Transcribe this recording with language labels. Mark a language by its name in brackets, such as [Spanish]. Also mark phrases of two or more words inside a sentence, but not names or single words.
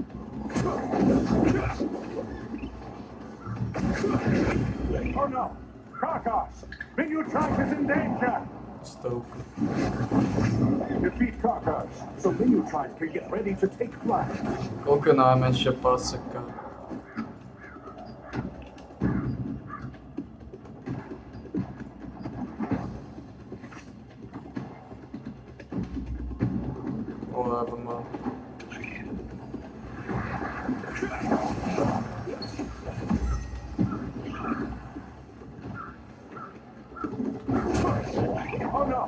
[English] Oh no! Karkas! Minutrite is in danger! 100. Defeat Karkas, so Minutrite can get ready to take flight. [Slovak] Koľko je najmenšia paseka? [English] Whatever, man. Oh no!